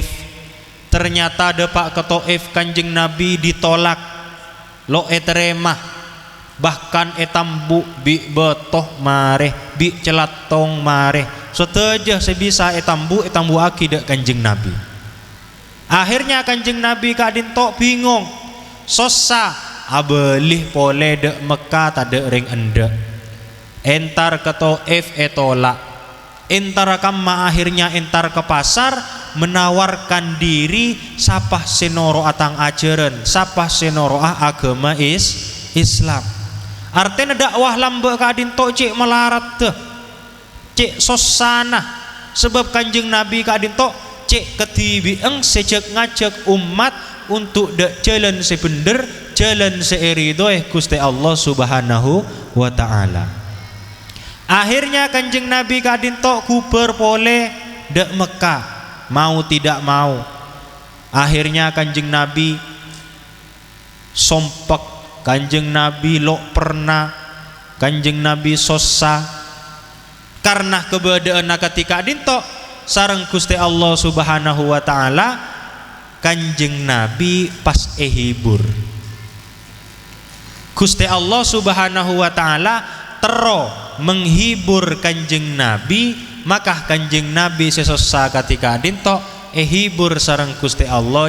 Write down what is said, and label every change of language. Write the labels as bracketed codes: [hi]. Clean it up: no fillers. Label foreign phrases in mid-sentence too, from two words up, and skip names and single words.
[mad] Ternyata depak ke Taif Kanjeng Nabi ditolak, lo eteremah, bahkan etambu bi betoh mareh, bi celatong mareh, seteja sebisa etambu akidah Kanjeng Nabi. Akhirnya Kanjeng Nabi kadinto bingung, sosa abelih pole de Mekah tade ring ende, entar ke Taif etolak, entar kamma akhirnya entar ke pasar menawarkan diri sapah senoro atang ajaran, sapah senoro agama Islam. Artinya dakwah lambe kadinto cek melarat teh, cek sosana, sebab Kanjeng Nabi kadinto cek ketibieng sejak ngajak umat untuk dak jalan sebener, jalan seiridoh Gusti Allah [ar] سبحانه وتعالى. [mad] Akhirnya Kanjeng Nabi kadinto kuber pole dak Mekah, [id] mau tidak mau. [mad] Akhirnya Kanjeng Nabi sompek, Kanjeng Nabi lo pernah, Kanjeng Nabi sosa karena keberadaan ketika dinto sareng Gusti Allah [ar] سبحانه وتعالى. [mad] Kanjeng Nabi pas hibur, Gusti Allah [ar] سبحانه وتعالى [mad] tero menghibur Kanjeng Nabi, maka Kanjeng Nabi sesosa ketika dinto hibur sareng Gusti Allah.